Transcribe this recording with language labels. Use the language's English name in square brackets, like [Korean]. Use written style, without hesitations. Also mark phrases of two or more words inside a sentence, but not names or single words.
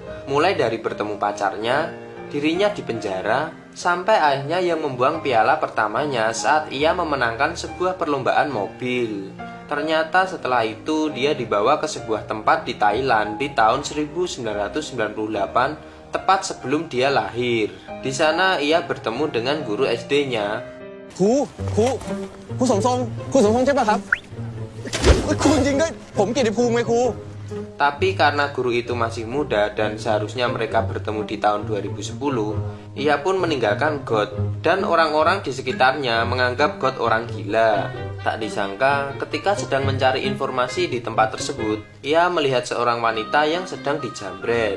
[Indonesian] Mulai dari bertemu pacarnya, dirinya di penjara, sampai ayahnya yang membuang piala pertamanya saat ia memenangkan sebuah perlombaan mobil. Ternyata setelah itu dia dibawa ke sebuah tempat di Thailand di tahun 1998, tepat sebelum dia lahir. Di sana ia bertemu dengan guru SD-nya. [Thai] ครูครูสมทรงใช่ปะครับครูจริงด้วยผมกิตติภูมิไงครู [Indonesian] Tapi karena guru itu masih muda dan seharusnya mereka bertemu di tahun 2010, ia pun meninggalkan God dan orang-orang di sekitarnya menganggap God orang gila. Tak disangka ketika sedang mencari informasi di tempat tersebut, ia melihat seorang wanita yang sedang dijamret.